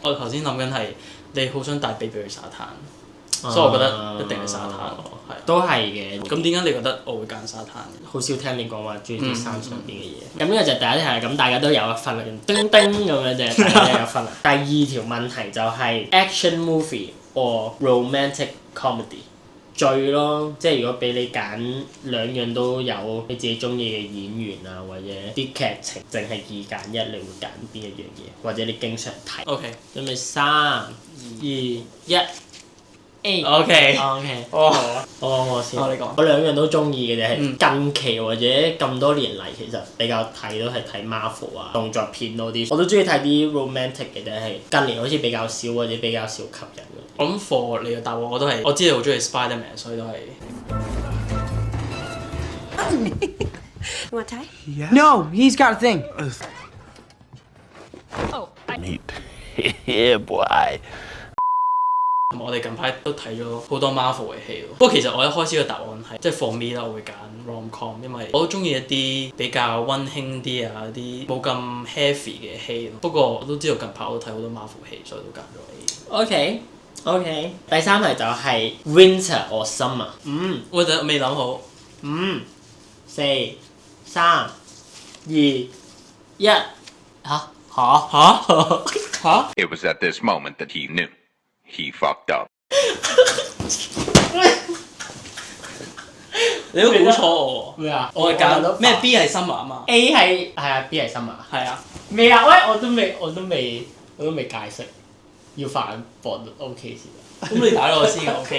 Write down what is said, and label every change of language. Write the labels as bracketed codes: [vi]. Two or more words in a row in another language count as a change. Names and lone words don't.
[yue] 我頭先諗緊係你好想帶 baby 去沙灘，所以我覺得一定係沙灘咯。係。都係嘅。咁點解你覺得我會揀沙灘？好少聽你講話中意啲山上邊嘅嘢。咁呢個就第一題，咁大家都有1分啦，叮叮咁樣啫，大家都有1分啦。第二條問題就係 [en] action movie or romantic comedy。 [yue] 最咯，即係如果俾你揀兩樣都有你自己中意嘅演員啊，或者啲劇情，淨係2揀1，你會揀邊一樣嘢？或者你經常睇？OK。準備3、2、1。A。 OK。我先。你講。我兩樣都中意嘅，就係近期或者咁多年嚟，其實比較睇都係睇 Marvel 啊動作片多啲。我都中意睇啲 romantic 嘅，但係近年好似比較少或者比較少吸引。我諗 for 你嘅答案我都係，我知你好中意 Spider-Man， 所以都係。 [en] You want tie? Yes. No, he's got a thing. Oh, meet yeah boy。 [yue] 我哋近排都睇咗好多 Marvel 嘅戲喎。不過其實我一開始嘅答案係即係 [en] for me [yue] 啦，我會揀 rom-com， 因為我都中意一啲比較溫馨啲啊，啲冇咁 heavy 嘅戲。不過我都知道近排我都睇好多 Marvel 戲，所以都揀咗 A。 OK， 第3題就係 [en] winter or summer。 [yue] 我就未諗好。 5、4、3、2、1。嚇！ [en] It was at this moment that he knew. He fucked up. [yue] 你都估錯我喎。咩啊？我係揀咩 B 係 summer 啊嘛。 A 係啊 B 係 summer。係啊。未啊？喂，我都未解釋，要反駁 OK 先。咁你打咗我先 OK。